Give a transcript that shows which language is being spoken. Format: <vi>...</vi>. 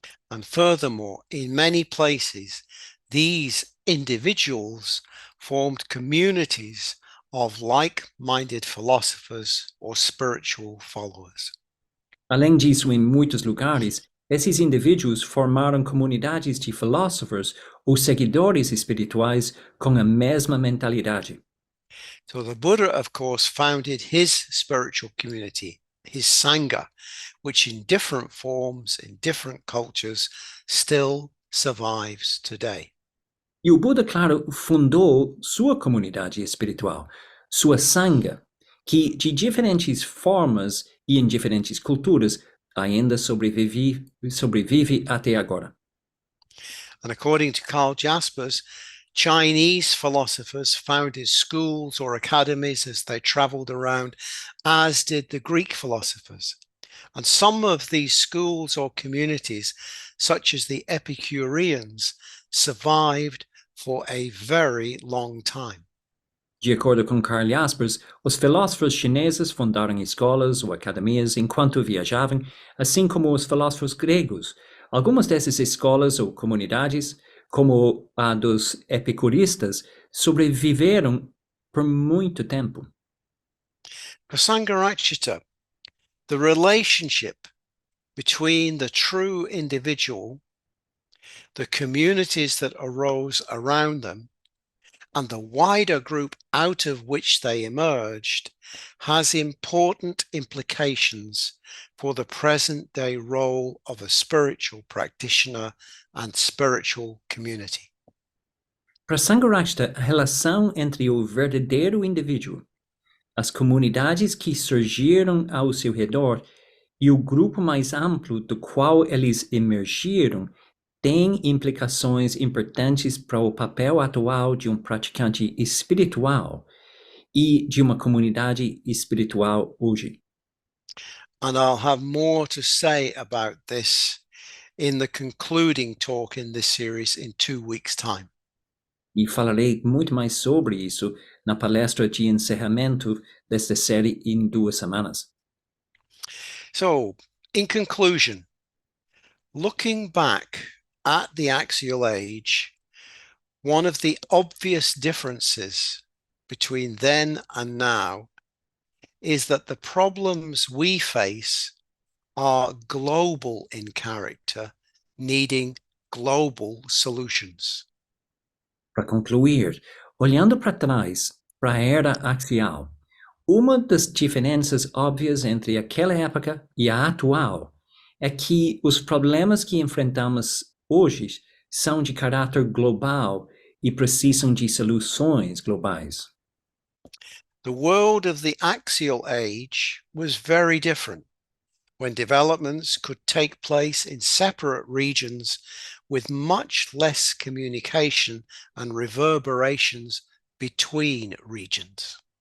<en>And furthermore, in many places, these individuals formed communities of like-minded philosophers or spiritual followers.</en> <pt>Além disso, em muitos lugares, esses indivíduos formaram comunidades de filósofos ou seguidores espirituais com a mesma mentalidade.</pt> <en>So the Buddha, of course, founded his spiritual community, his Sangha, which in different forms, in different cultures, still survives today.</en> <pt>E o Buda, claro, fundou sua comunidade espiritual, sua Sangha, que de diferentes formas e em diferentes culturas ainda sobrevive até agora.</pt> <en>And according to Karl Jaspers, Chinese philosophers founded schools or academies as they traveled around, as did the Greek philosophers. And some of these schools or communities, such as the Epicureans, survived for a very long time.</en> <pt>De acordo com Karl Jaspers, os filósofos chineses fundaram escolas ou academias enquanto viajavam, assim como os filósofos gregos. Algumas dessas escolas ou comunidades, como a dos epicuristas, sobreviveram por muito tempo.</pt> <en>For Sangharakshita, the relationship between the true individual, the communities that arose around them, and the wider group out of which they emerged has important implications for the present-day role of a spiritual practitioner and spiritual community.</en> <pt>Para Sangharakshita, a relação entre o verdadeiro indivíduo, as comunidades que surgiram ao seu redor e o grupo mais amplo do qual eles emergiram tem implicações importantes para o papel atual de um praticante espiritual e de uma comunidade espiritual hoje.</pt> <en>And I'll have more to say about this in the concluding talk in this series in 2 weeks' time.</en> <pt>E falarei muito mais sobre isso na palestra de encerramento desta série em 2 semanas.</pt> <en>So, in conclusion, looking back at the axial age, one of the obvious differences between then and now is that the problems we face are global in character, needing global solutions.</en> <pt>Para concluir, olhando para trás, para a era axial, uma das diferenças óbvias entre aquela época e a atual é que os problemas que enfrentamos hoje são de caráter global e precisam de soluções globais.</pt> <en>The world of the axial age was very different, when developments could take place in separate regions with much less communication and reverberations between regions.</en>